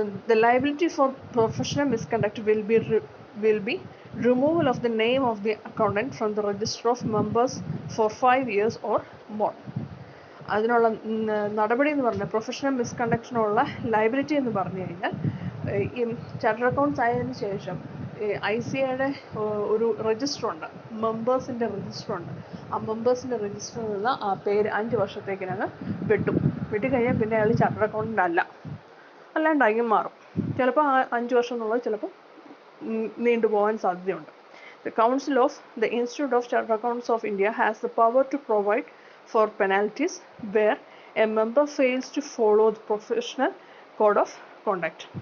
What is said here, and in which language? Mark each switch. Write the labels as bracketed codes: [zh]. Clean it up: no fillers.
[en] The liability for professional misconduct will be removal of the name of the accountant from the register of members for 5 years or more. [ml] അതിനുള്ള നടപടി എന്ന് പറഞ്ഞാൽ professional മിസ്കണ്ടക്റ്റിനുള്ള liability എന്ന് പറഞ്ഞു കഴിഞ്ഞാൽ ഈ chartered accounts ആയതിനു ശേഷം ICAയുടെ ഒരു രജിസ്റ്ററുണ്ട്, മെമ്പേഴ്സിൻ്റെ രജിസ്റ്ററുണ്ട്. ആ മെമ്പേഴ്സിൻ്റെ രജിസ്റ്ററിൽ നിന്ന് ആ പേര് 5 വർഷത്തേക്കിനങ്ങ് വെട്ടിക്കഴിഞ്ഞാൽ പിന്നെ അയാൾ ചാർട്ടേഡ് അക്കൗണ്ടൻ്റ് അല്ലാണ്ടായി മാറും. ചിലപ്പോൾ 5 വർഷം എന്നുള്ളത് ചിലപ്പോൾ നീണ്ടുപോകാൻ സാധ്യതയുണ്ട്. [en] The Council of the Institute of Chartered Accountants of India has the power to provide for penalties where a member fails to follow the professional code of conduct.